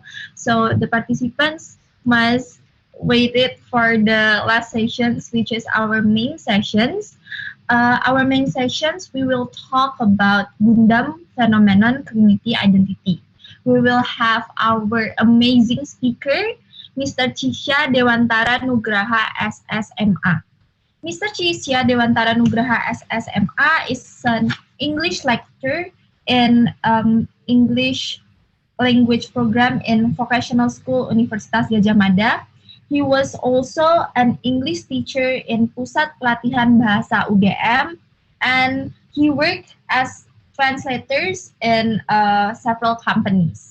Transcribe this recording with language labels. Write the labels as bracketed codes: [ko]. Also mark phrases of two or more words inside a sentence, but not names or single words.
[en] So the participants must wait it for the last sessions, which is our main sessions. Our main sessions, we will talk about Gundam phenomenon community identity. We will have our amazing speaker, Mr. Cisha Dewantara Nugraha SSMA. Mr. Cisha Dewantara Nugraha SSMA is an English lecturer in English language program in Vocational School Universitas Gadjah Mada. He was also an English teacher in Pusat Pelatihan Bahasa UGM, and he worked as translators in several companies.